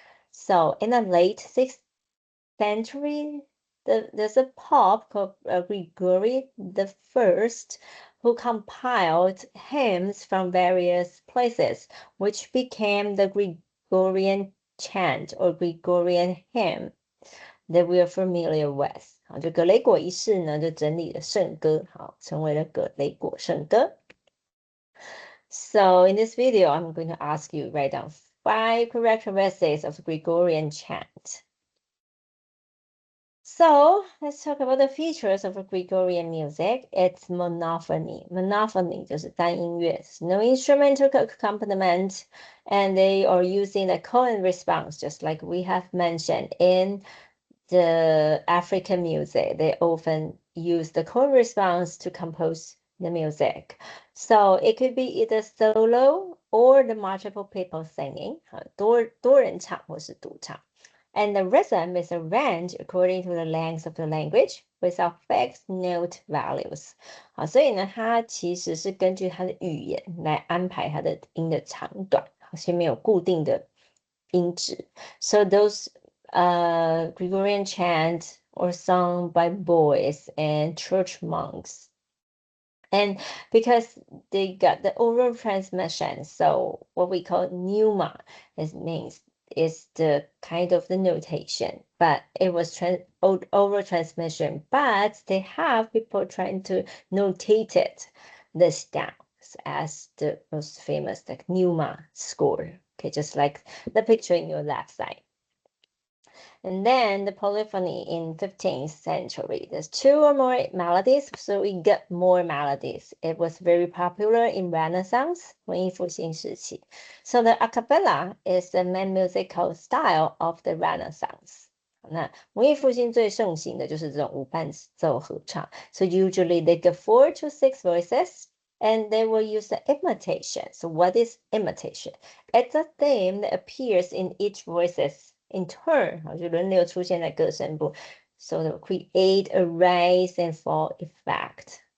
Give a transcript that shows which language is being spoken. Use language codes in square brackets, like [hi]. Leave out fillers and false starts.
[en] So in the late 6th century, there's a pope called Gregory the First who compiled hymns from various places, which became the Gregorian chant or Gregorian hymn that we are familiar with. [zh] 就格雷果一世呢，就整理了圣歌，成为了格雷果圣歌。 [en] So in this video, I'm going to ask you to write down 5 characteristics of Gregorian chant. So let's talk about the features of Gregorian music. It's monophony. Monophony [zh] 就是单音乐, [en] no instrumental accompaniment, and they are using a call and response, just like we have mentioned in the African music. They often use the call and response to compose the music. So it could be either solo or the multiple people singing, [zh] 多人唱或是独唱. [en] And the rhythm is arranged according to the length of the language without fixed note values. [zh] 所以呢，它其实是根据它的语言来安排它的音的长短，所以没有固定的音质。 [en] So those Gregorian chants are sung by boys and church monks. And because they got the oral transmission, so what we call pneuma, it means is the kind of the notation, but it was oral transmission, but they have people trying to notate it, this down as the most famous, like Numa score. Okay, just like the picture in your left side. And then the polyphony in 15th century, there's 2 or more melodies, so we get more melodies. It was very popular in Renaissance, [zh] 文艺复兴时期. [en] So the a cappella is the main musical style of the Renaissance. [zh] 那文艺复兴最盛行的就是这种无伴奏合唱. [en] So usually they get 4 to 6 voices, and they will use the imitation. So what is imitation? It's a theme that appears in each voices in turn, [zh] 就轮流出现在各声部, [en] so to create a rise and fall effect.